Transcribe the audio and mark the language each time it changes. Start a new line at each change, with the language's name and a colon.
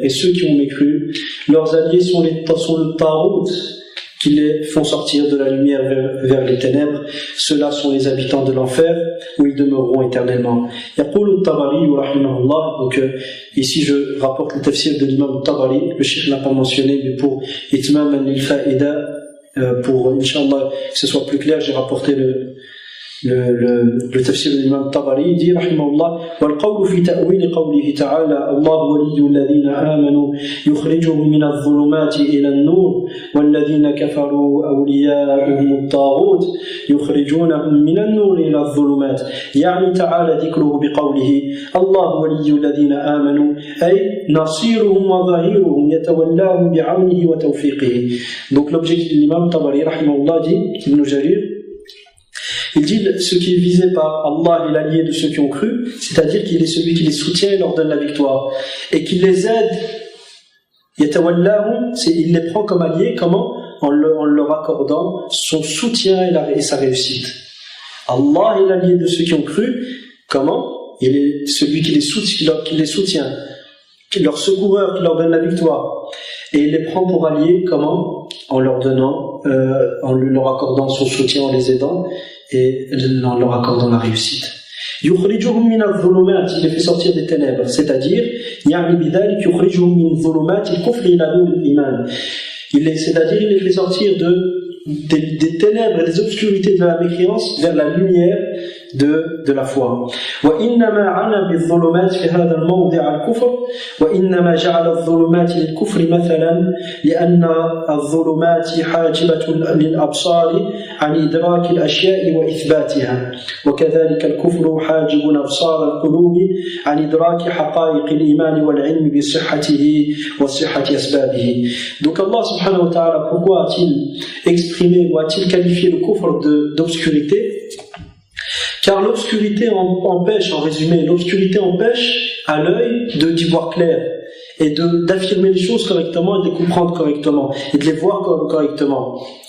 French: Et ceux qui ont mécru, leurs alliés sont le Tarout, qui les font sortir de la lumière vers les ténèbres. Ceux-là sont les habitants de l'enfer, où ils demeureront éternellement. Yaqul al-Tabari, rahimahullah. Donc ici je rapporte le tafsir de l'imam al-Tabari. Le cheikh n'a pas mentionné, mais pour itmam al-fa'ida, pour Inch'Allah que ce soit plus clair, j'ai rapporté le tafsir de l'imam Tabari. Il dit rahimahullah
Arabic: والقول في تأويل قوله تعالى الله ولي الذين آمنوا يخرجهم من الظلمات إلى النور والذين كفروا أولياؤهم الطاغوت يخرجونهم من النور إلى الظلمات يعني تعالى ذكره بقوله الله ولي الذين آمنوا أي نصيرهم وظهيرهم يتولاهم بعونه وتوفيقه.
French: Donc l'objectif de l'imam Tabari rahimahullah dit Ibn Jarir, il dit ce qui est visé par Allah est l'allié de ceux qui ont cru, c'est-à-dire qu'il est celui qui les soutient et leur donne la victoire, et qui les aide Yatawallahum, il les prend comme alliés, comment? En leur accordant son soutien et sa réussite. Allah est l'allié de ceux qui ont cru. Comment? Il est celui qui les soutient, leur secoureur, qui leur donne la victoire. Et il les prend pour alliés, comment? En leur donnant, en leur accordant son soutien, en les aidant, et en leur accordant la réussite.
Arabic: يخرجهم من الظلمات,
French: il les fait sortir des ténèbres, c'est-à-dire
Arabic: يعني بذلك يخرجهم من ظلمات الكفر إلى نور الإيمان.
French: C'est-à-dire il les fait sortir des ténèbres et des obscurités de la mécréance vers la lumière de la foi.
Arabic: وإنما عنا بالظلمات في هذا الموضع الكفر وإنما جعل الظلمات للكفر مثلا لأن الظلمات حاجبة للأبصار عن إدراك الأشياء وإثباتها وكذلك الكفر حاجب أبصار القلوب عن إدراك حقائق الإيمان والعلم بصحته وصحة أسبابه.
French: Donc Allah subhanahu wa ta'ala, pourquoi a-t-il exprimé ou a-t-il qualifié le kufr d'obscurité? Car l'obscurité empêche, en résumé, l'obscurité empêche à l'œil d'y voir clair et d'affirmer les choses correctement et de les comprendre correctement et de les voir correctement.